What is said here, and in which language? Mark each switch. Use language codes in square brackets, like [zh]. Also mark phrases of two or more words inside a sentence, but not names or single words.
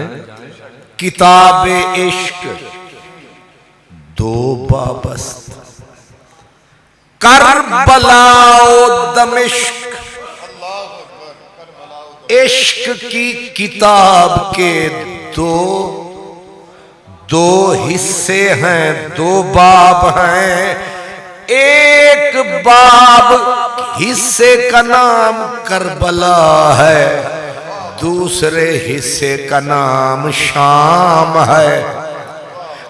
[fa] کتاب عشق دو بابست، کربلا و دمشق، [ur] عشق کی کتاب کے دو حصے ہیں، دو باب ہیں۔ ایک باب حصے کا نام کربلا ہے، دوسرے حصے کا نام شام ہے۔